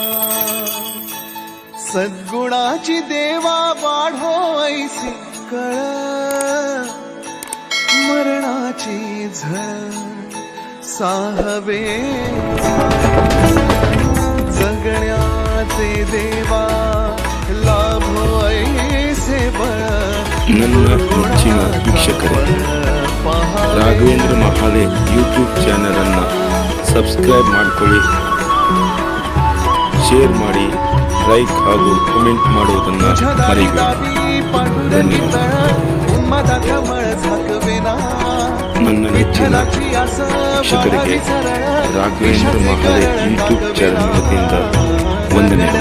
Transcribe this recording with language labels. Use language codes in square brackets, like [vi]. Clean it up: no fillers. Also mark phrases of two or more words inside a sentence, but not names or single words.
[mr] सद्गुणाची देवा वाढो ऐसी कळ, मरणाची झळ साहवेना। जगण्याचे देवा लाभो ऐसे बळ, [kn] ನನ್ನ ನೆಚ್ಚಿನ ವೀಕ್ಷಕರೇ, ರಾಘವೇಂದ್ರ ಮಹಾಲೆ [en] YouTube channel [kn] ಅನ್ನು ಸಬ್ಸ್ಕ್ರೈಬ್ ಮಾಡಿಕೊಳ್ಳಿ, ಶೇರ್ ಮಾಡಿ, ಲೈಕ್ ಹಾಗೂ ಕಮೆಂಟ್ ಮಾಡುವುದನ್ನು ಮರೆಯಬೇಡಿ। ನನ್ನ ನೆಚ್ಚಿನ ವೀಕ್ಷಕರಿಗೆ ರಾಘವೇಂದ್ರ ಮಹಾಲೆ [en] YouTube channel [kn] ವತಿಯಿಂದ ವಂದನೆಗಳು।